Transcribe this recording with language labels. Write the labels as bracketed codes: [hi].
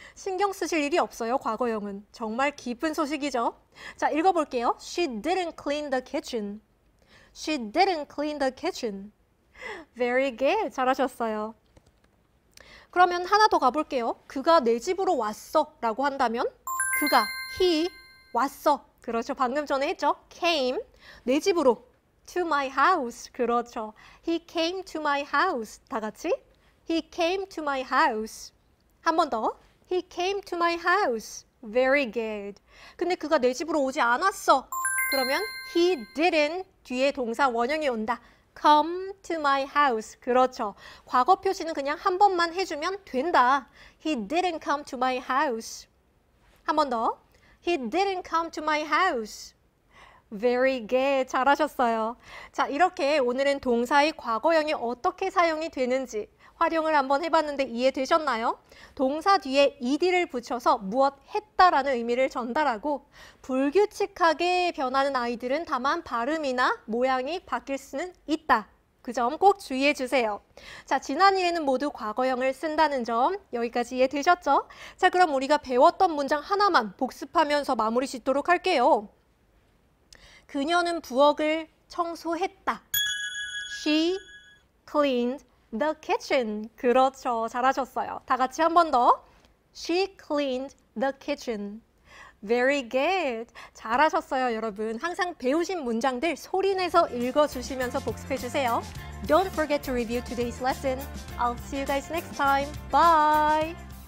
[ko] 신경 쓰실 일이 없어요. 과거형은. 정말 기쁜 소식이죠. 자, 읽어볼게요. [en] She didn't clean the kitchen. She didn't clean the kitchen. Very good. [ko] 잘하셨어요. 그러면 하나 더 가볼게요. 그가 내 집으로 왔어 라고 한다면 그가, he, 왔어. 그렇죠. 방금 전에 했죠. came, 내 집으로. [en] to my house. [ko] 그렇죠. [en] He came to my house. [ko] 다 같이. [en] He came to my house. [ko] 한 번 더. [en] He came to my house. Very good. [ko] 근데 그가 내 집으로 오지 않았어. 그러면 [en] he didn't [ko] 뒤에 동사 원형이 온다. [en] come to my house. [ko] 그렇죠. 과거 표시는 그냥 한 번만 해주면 된다. [en] He didn't come to my house. [ko] 한 번 더. [en] He didn't come to my house. Very good. [ko] 잘하셨어요. 자, 이렇게 오늘은 동사의 과거형이 어떻게 사용이 되는지 활용을 한번 해봤는데 이해되셨나요? 동사 뒤에 ed를 붙여서 무엇 했다라는 의미를 전달하고 불규칙하게 변하는 아이들은 다만 발음이나 모양이 바뀔 수는 있다. 그 점 꼭 주의해 주세요. 자, 지난 일에는 모두 과거형을 쓴다는 점 여기까지 이해되셨죠? 자, 그럼 우리가 배웠던 문장 하나만 복습하면서 마무리 짓도록 할게요. 그녀는 부엌을 청소했다. [en] She cleaned the kitchen. [ko] 그렇죠. 잘하셨어요. 다 같이 한 번 더. [en] She cleaned the kitchen. Very good. [ko] 잘하셨어요, 여러분. 항상 배우신 문장들 소리내서 읽어주시면서 복습해주세요. [en] Don't forget to review today's lesson. I'll see you guys next time. Bye!